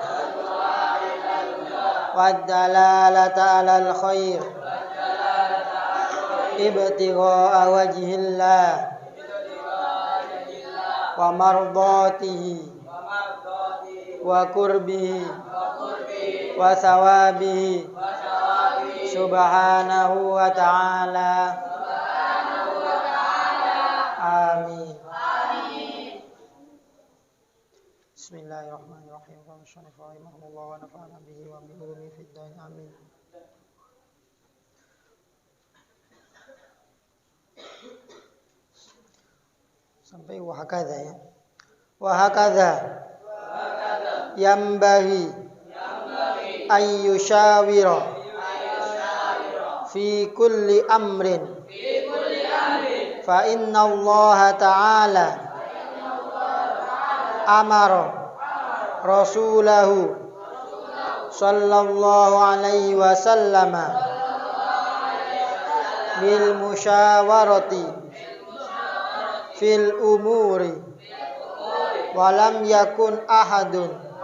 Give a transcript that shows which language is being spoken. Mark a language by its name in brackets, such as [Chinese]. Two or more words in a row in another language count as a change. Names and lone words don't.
[Arabic] والدلالة على الخير ابتغاء وجه الله ومرضاته وقربه وثوابه سبحانه وتعالى. آمين. بسم الله الرحمن الرحيم. المصنف رحمه الله ونفعنا به وبعلومه في الدين. آمين. [Indonesian] Sampai wahakadha ya. [Arabic] وهكذا ينبغي أن يشاور في كل أمر فإن الله تعالى أمر رسوله صلى الله عليه وسلم بالمشاورة في الأمور ولم يكن أحد